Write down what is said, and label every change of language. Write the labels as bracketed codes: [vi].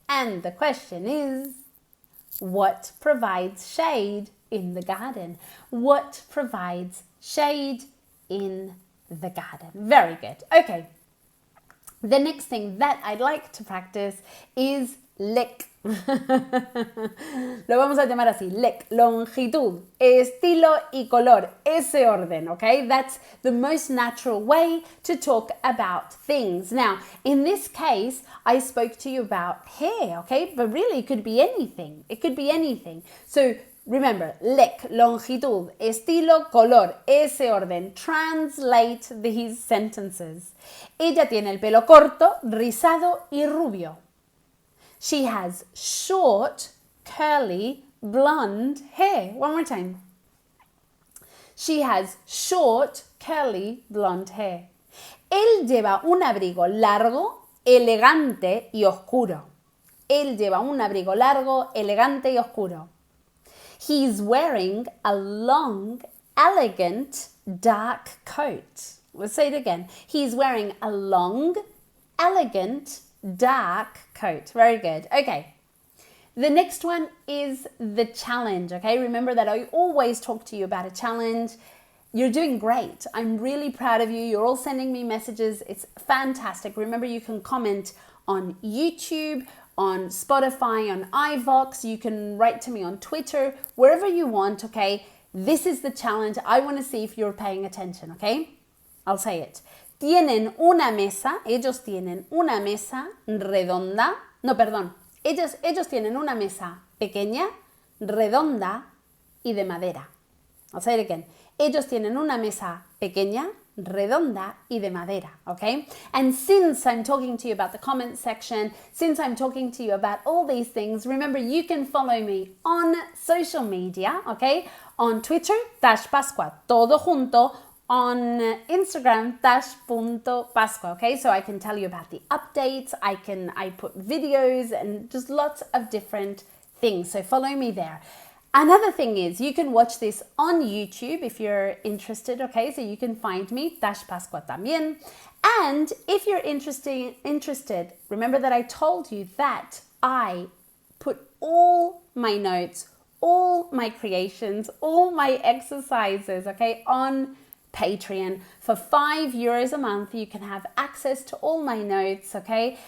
[en] And the question is, what provides shade in the garden? What provides shade in the garden? Very good. Okay. The next thing that I'd like to practice is lec. [es] Lo vamos a llamar así, lec, longitud, estilo y color, ese orden, okay? [en] That's the most natural way to talk about things. Now, in this case, I spoke to you about hair, okay? But really, it could be anything. It could be anything. So, remember, lec, [es] longitud, estilo, color, ese orden. [en] Translate these sentences. [es] Ella tiene el pelo corto, rizado y rubio. [en] She has short, curly, blonde hair. One more time. She has short, curly, blonde hair. [es] Él lleva un abrigo largo, elegante y oscuro. Él lleva un abrigo largo, elegante y oscuro. [en] He's wearing a long, elegant, dark coat. Let's say it again. He's wearing a long, elegant, dark coat. Very good. Okay. The next one is the challenge, okay? Remember that I always talk to you about a challenge. You're doing great. I'm really proud of you. You're all sending me messages. It's fantastic. Remember, you can comment on YouTube, on Spotify, on iVox. You can write to me on Twitter, wherever you want, okay? This is the challenge. I want to see if you're paying attention, okay? I'll say it. [es] Tienen una mesa, ellos tienen una mesa redonda. No, perdón. Ellos tienen una mesa pequeña, redonda y de madera. [en] I'll say it again. [es] Ellos tienen una mesa pequeña, redonda y de madera, okay? [en] And since I'm talking to you about the comment section, since I'm talking to you about all these things, remember you can follow me on social media, okay? On Twitter, _Pascua, [es] todo junto. [en] On Instagram, _Pascua, okay? So I can tell you about the updates, I put videos and just lots of different things. So follow me there. Another thing is you can watch this on YouTube if you're interested, okay? So you can find me, _Pascua también. And if you're interested, remember that I told you that I put all my notes, all my creations, all my exercises, okay, on Patreon. For €5 a month, you can have access to all my notes, okay?